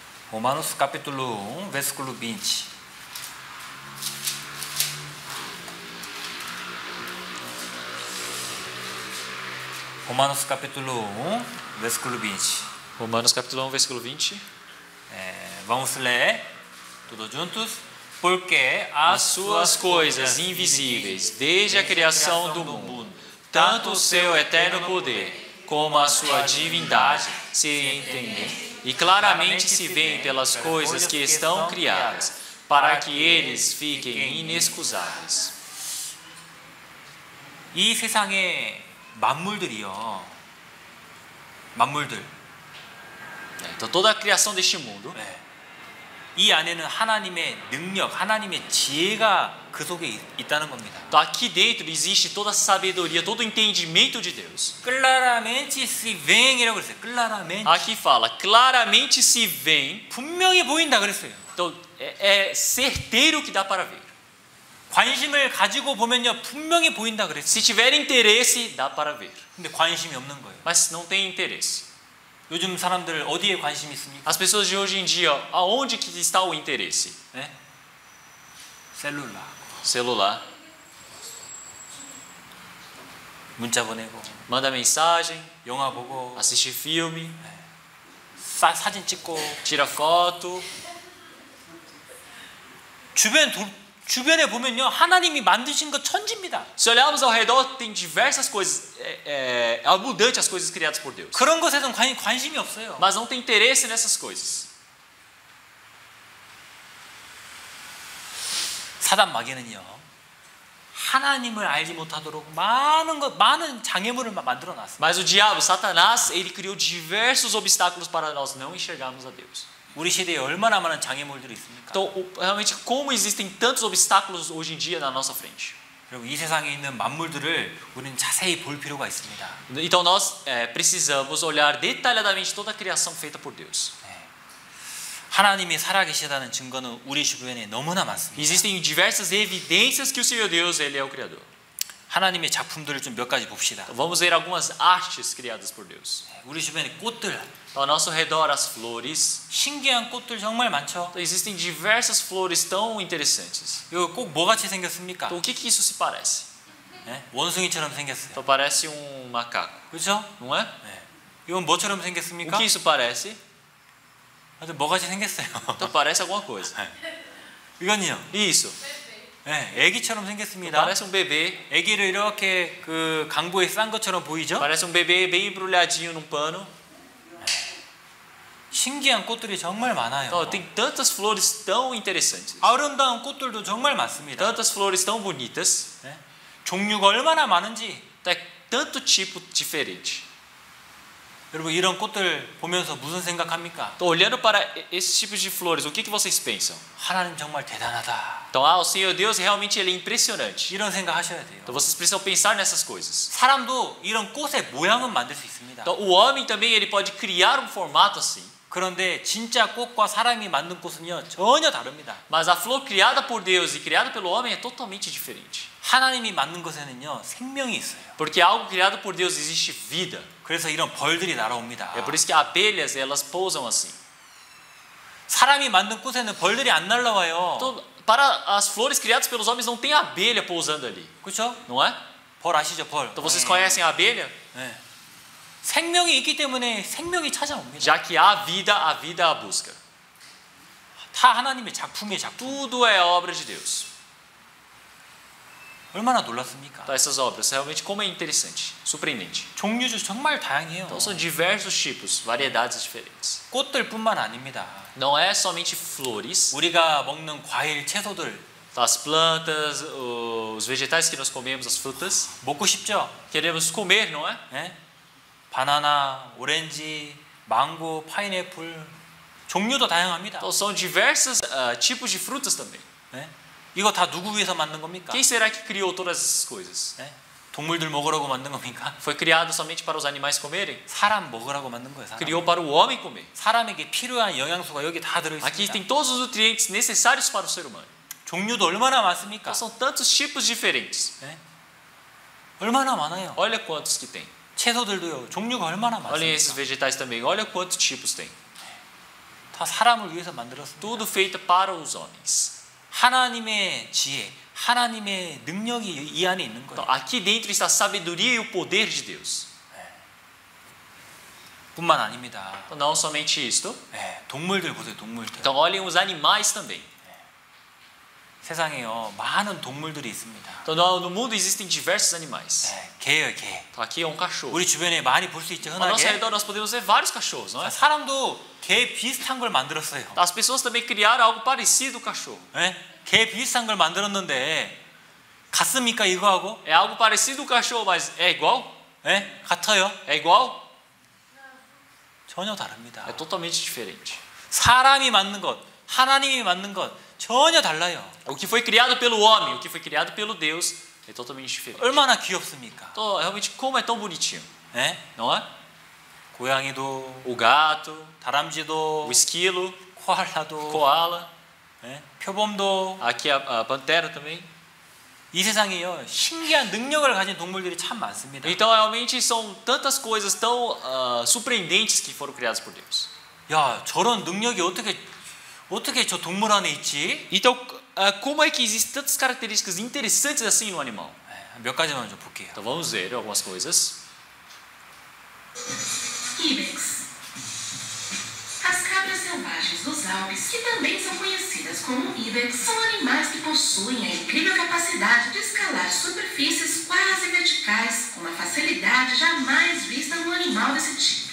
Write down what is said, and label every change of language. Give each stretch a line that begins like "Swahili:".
Portuguese: Romanos capítulo 1, versículo 20. Romanos capítulo 1, versículo 20. Romanos capítulo 1, versículo 20. Vamos ler todos juntos. Porque As suas coisas invisíveis, desde a criação do mundo, tanto o seu eterno poder como a sua divindade se entendem e claramente se veem pelas coisas que estão criadas, para que eles fiquem inexcusáveis.
Korean: 이 세상의 만물들이요, 만물들,
Portuguese: Então toda a criação deste mundo,
Korean: 이 안에는 하나님의 능력, 하나님의 지혜가 그 속에 있다는 겁니다.
Portuguese: então aqui dentro existe toda a sabedoria, todo o entendimento de Deus. Claramente se veem
Korean: 이라고 그랬어요.
Portuguese: Claramente. Aqui fala, claramente se veem,
Korean: 분명히 보인다 그랬어요.
Portuguese: então é certeiro que dá para ver.
Korean: 관심을 가지고 보면요, 분명히 보인다 그랬어요.
Portuguese: Se tiver interesse, dá para ver.
Korean: 근데 관심이 없는 거예요.
Portuguese: Mas não tem interesse.
Korean: 요즘 사람들 어디에 관심이 있습니까?
Portuguese: As pessoas de hoje em dia, aonde que está o interesse?
Korean: 네? 셀룰라,
Portuguese: Celular.
Korean: 문자 보내고,
Portuguese: Manda mensagem,
Korean: 영화 보고,
Portuguese: assiste filme,
Korean: 사진 찍고,
Portuguese: tira foto.
Korean: 주변에 보면요, 하나님이 만드신 것 천지입니다.
Portuguese: Se olharmos ao redor, tem diversas coisas, é abundante as coisas criadas por Deus.
Korean: 그런 것에는 관심이 없어요.
Portuguese: Mas não tem interesse nessas coisas.
Korean: 사단 마귀는요, 하나님을 알지 못하도록 많은 장애물을 만들어 놨습니다.
Portuguese: Mas o diabo, Satanás, ele criou diversos obstáculos para nós não enxergarmos a Deus.
Korean: 우리 시대에 얼마나 많은 장애물들이 있습니까?
Portuguese: Então, realmente, como existem tantos obstáculos hoje em dia na nossa frente.
Korean: 그리고 이 세상에 있는 만물들을 우리는 자세히 볼 필요가 있습니다.
Portuguese: Então, nós precisamos olhar detalhadamente toda a criação feita por Deus.
Korean: 하나님이 살아계시다는 증거는 우리 주변에 너무나 많습니다.
Portuguese: Existem diversas evidências que o Senhor Deus, ele é o Criador.
Korean: 하나님의 작품들을 좀 몇 가지 봅시다.
Portuguese: Então, vamos ver algumas artes criadas por Deus.
Korean: 우리 주변에 꽃들,
Portuguese: Ao nosso redor, as flores.
Korean: 신기한 꽃들 정말 많죠.
Portuguese: Então, existem diversas flores tão interessantes.
Korean: 이거 꼭 뭐같이 생겼습니까?
Portuguese: Então, o que isso se parece?
Korean: 네? 원숭이처럼 생겼어요.
Portuguese: Então, parece macaco,
Korean: 그렇죠?
Portuguese: não é?
Korean: 네. 이건 뭐처럼
Portuguese: O
Korean: 생겼습니까?
Portuguese: que isso parece?
Korean: 아주 뭐같이 생겼어요.
Portuguese: Então, parece alguma coisa.
Korean: 이건요.
Portuguese: Isso.
Korean: 네, 애기처럼 생겼습니다.
Portuguese: Parece bebê.
Korean: 애기를 이렇게 그 강보에 싼 것처럼 보이죠?
Portuguese: Parece bebê bem embrulhadinho num pano.
Korean: 신기한 꽃들이 정말 많아요.
Portuguese: Então, tem tantas flores tão interessantes.
Korean: 아름다운 꽃들도 정말 많습니다.
Portuguese: Tantas flores tão bonitas.
Korean: 네? 종류가 얼마나 많은지.
Portuguese: Tanto tipo diferente.
Korean: 여러분 이런 꽃들 보면서 무슨 생각합니까?
Portuguese: Então, olhando para esses tipos de flores, o que vocês pensam?
Korean: 하나님 정말 대단하다.
Portuguese: Então, o Senhor Deus realmente ele é impressionante.
Korean: 이런 생각 하셔야 돼요.
Portuguese: Então, vocês precisam pensar nessas coisas.
Korean: 사람도 이런 꽃의 모양은 만들 수 있습니다.
Portuguese: Então, o homem também ele pode criar formato assim.
Korean: 그런데 진짜 꽃과 사람이 만든 꽃은요 전혀 다릅니다.
Portuguese: Mas a flor criada por Deus e criada pelo homem é totalmente diferente.
Korean: 하나님이 만든 것에는요 생명이 있어요.
Portuguese: Porque algo criado por Deus existe vida.
Korean: 그래서 이런 벌들이 날아옵니다.
Portuguese: É por isso que abelhas elas pousam assim.
Korean: 사람이 만든 꽃에는 벌들이 안 날아와요.
Portuguese: Então, para as flores criadas pelos homens não tem abelha pousando ali,
Korean: 그렇죠?
Portuguese: não é?
Korean: 벌 아시죠? 벌.
Portuguese: Então vocês conhecem a abelha?
Korean: 네. 생명이 있기 때문에 생명이 찾아옵니다.
Portuguese: Já que há vida, a vida a busca.
Korean: 다 하나님의 작품의 작품.
Portuguese: Tudo é obra de Deus.
Korean: 얼마나 놀랐습니까?
Portuguese: Então, essas obras, realmente como é interessante, surpreendente.
Korean: 종류도 정말 다양해요.
Portuguese: Então são diversos tipos, variedades diferentes.
Korean: 꽃들뿐만 아닙니다.
Portuguese: Não é somente flores.
Korean: 우리가 먹는 과일, 채소들
Portuguese: As plantas, os vegetais que nós comemos, as frutas,
Korean: 먹고 싶죠?
Portuguese: queremos comer, não é?
Korean: 예? 바나나, 오렌지, 망고, 파인애플 종류도 다양합니다.
Portuguese: Então são diversos tipos de frutas também.
Korean: 예? 이거 다 누구 위해서 만든 겁니까?
Portuguese: Quem será que criou todas essas coisas?
Korean: 예? 동물들 먹으라고 만든 겁니까?
Portuguese: Foi criado somente para os animais comerem?
Korean: 사람 먹으라고 만든 거예요. 사람.
Portuguese: Criou para o homem comer.
Korean: 사람에게 필요한 영양소가 여기 다
Portuguese: Aqui
Korean: 들어있습니다.
Portuguese: tem todos os nutrientes necessários para o ser humano.
Korean: 종류도 얼마나 많습니까?
Portuguese: Então são tantos tipos diferentes.
Korean: 예? 얼마나 많아요.
Portuguese: Olha quantos que tem.
Korean: 채소들도요. 종류가 얼마나
Portuguese: Olhem esses
Korean: 많습니까?
Portuguese: vegetais também. Olha quantos tipos tem.
Korean: 다 사람을 위해서 만들었습니다.
Portuguese: Tudo feito para os homens.
Korean: 하나님의 지혜, 하나님의 능력이 이 안에 있는
Portuguese: Então,
Korean: 거예요.
Portuguese: aqui dentro está a sabedoria e o poder de Deus.
Korean: 뿐만 아닙니다.
Portuguese: Então, não somente isto.
Korean: 예, 동물들 보세요. 동물들.
Portuguese: Então olhem os animais também.
Korean: 세상에요. 많은 동물들이 있습니다.
Portuguese: Então no mundo existem diversos animais.
Korean: 예, 개예요, 개.
Portuguese: Então aqui é um cachorro.
Korean: 우리 주변에 많이 볼 수 있죠.
Portuguese: Ao nosso
Korean: 흔하게.
Portuguese: redor nós podemos ver vários cachorros, não é?
Korean: 사람도 개 비슷한 걸 만들었어요.
Portuguese: As pessoas também criaram algo parecido com o cachorro.
Korean: 예? 개 비슷한 걸 만들었는데 같습니까 이거하고?
Portuguese: É algo parecido com o cachorro, mas é igual?
Korean: 예? 같아요?
Portuguese: É igual?
Korean: 전혀 다릅니다.
Portuguese: É totalmente diferente.
Korean: 사람이 만든 것, 하나님이 만든 것 전혀 달라요.
Portuguese: O que foi criado pelo homem, o que foi criado pelo Deus é totalmente diferente.
Korean: 얼마나 귀엽습니까?
Portuguese: Então, realmente, como é tão bonitinho,
Korean: 예?
Portuguese: não é?
Korean: 고양이도,
Portuguese: O gato,
Korean: 다람쥐도,
Portuguese: o esquilo,
Korean: 코알라도,
Portuguese: koala,
Korean: 예? 표범도.
Portuguese: aqui a pantera também.
Korean: 이 세상에요 신기한 능력을 가진 동물들이 참 많습니다.
Portuguese: Então, realmente, são tantas coisas tão surpreendentes que foram criadas por Deus.
Korean: 야, 저런 능력이 어떻게 저 동물 안에 있지?
Portuguese: Então, como é que existem tantas características interessantes assim no animal?
Korean: 예, 몇 가지만 좀 볼게요.
Portuguese: Então, vamos ver algumas coisas. Ibex. As cabras selvagens dos Alpes, que também são conhecidas como ibex, são animais que possuem a incrível capacidade de escalar superfícies quase verticais com uma facilidade jamais vista num animal desse tipo.